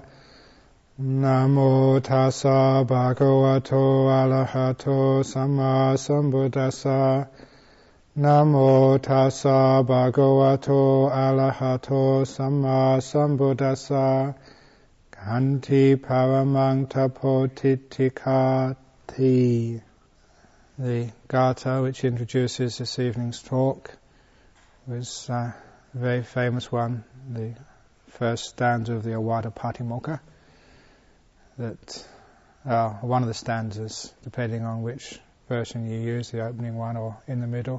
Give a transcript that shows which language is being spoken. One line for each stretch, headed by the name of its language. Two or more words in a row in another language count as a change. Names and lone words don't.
Pali: Namo tassa bhagavato arahato samma sambuddhassa. Namo tassa bhagavato arahato samma sambuddhassa. Khanti paramang tapotitikati.
English: The Gatha, which introduces this evening's talk, was a very famous one, the first stanza of the Awada Patimokkha, that one of the stanzas, depending on which version you use, the opening one or in the middle.